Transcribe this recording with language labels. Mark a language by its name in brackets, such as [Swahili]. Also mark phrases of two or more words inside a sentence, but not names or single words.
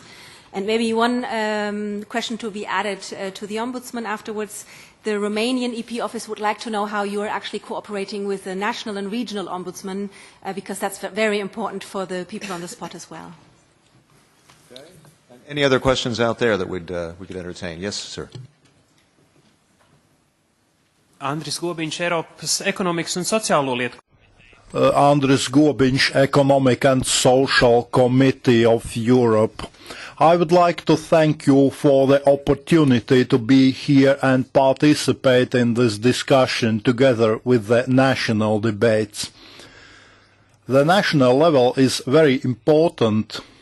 [English] And maybe one question to be added to the Ombudsman afterwards. The Romanian EP office would like to know how you are actually cooperating with the national and regional ombudsman, because that's very important for the people on the spot as well. Okay. Any other questions out there that we could entertain? Yes, sir. [Latvian] Andris Gobiņš, Eiropas Ekonomikas un Sociālo lietu. Andris Gobiņš, [English] Economic and Social Committee of Europe. I would like to thank you for the opportunity to be here and participate in this discussion together with the national debates. The national level is very important.